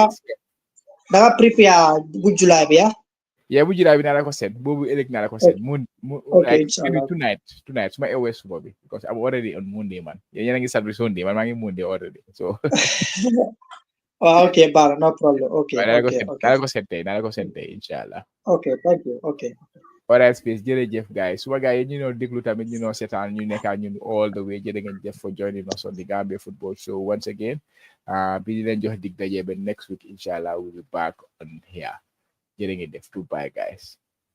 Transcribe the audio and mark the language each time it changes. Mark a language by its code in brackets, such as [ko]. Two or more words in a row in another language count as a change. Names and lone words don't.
[wo] danga prepare bu July bi bu July bi naa la ko send boobu ëllëg naa la ko send [en] like maybe tonight [wo] suma ewe suba bi [en] because I'm already on Monday [wo] man yéen a ngi Saturday Sunday man maa ngi [en] Monday already so okay bar no problem [wo] naa la ko send tey inshallah [en] thank you [wo] alright Space jërëjëf guys suma gars yi ñu noo déglu tamit ñu noo seetaan ñu nekkaa ñun [en] all the way [wo] jërë ngeen jëf [en] for joining us on the Gambia Football Show once again [wo] bi di leen jox dig daje ba [en] next week inshallah we'll be back on here [wo] jërë ngeen def [en] goodbye guys